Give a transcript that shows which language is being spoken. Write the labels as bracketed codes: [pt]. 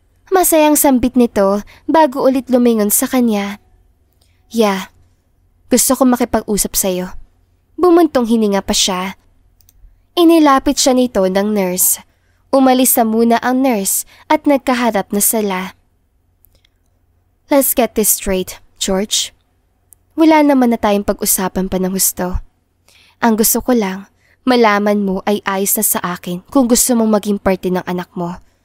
[tl] Masayang sambit nito bago ulit lumingon sa kanya. Yeah, gusto ko makipag-usap sa'yo. Bumuntong hininga pa siya. Inilapit siya nito ng nurse. Umalis na muna ang nurse at nagkaharap na sila. [en] Let's get this straight, George. [tl] Wala naman na tayong pag-usapan pa ng husto. Ang gusto ko lang, malaman mo ay ayos na sa akin kung gusto mong maging parte ng anak mo.